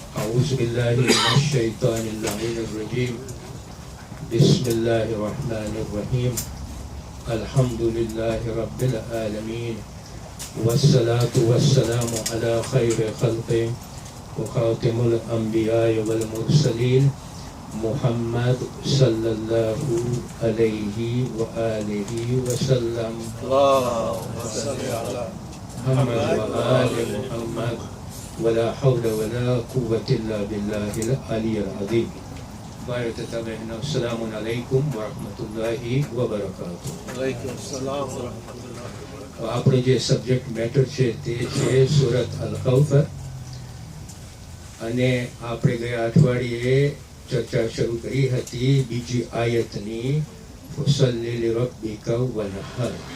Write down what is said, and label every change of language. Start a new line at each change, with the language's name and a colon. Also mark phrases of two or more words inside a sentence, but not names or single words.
Arabic: أعوذ بالله من الشيطان اللعين الرجيم بسم الله الرحمن الرحيم الحمد لله رب العالمين والصلاة والسلام على خير خلقه وخاتم الأنبياء والمرسلين محمد صلى الله عليه وآله وسلم اللهم صل على محمد وآل محمد ولا حول ولا قوة إلا بالله العلي العظيم. السلام عليكم ورحمة الله وبركاته. وعليكم السلام ورحمة الله.
Gujarati: આપણે જે
English: subject matter
Gujarati: છે તે છે સૂરત અલ કૌસર, અને આપણે ગયા અઠવાડિયે ચર્ચા શરૂ કરી હતી બીજી આયતની
Arabic: فصل لربك وانحر.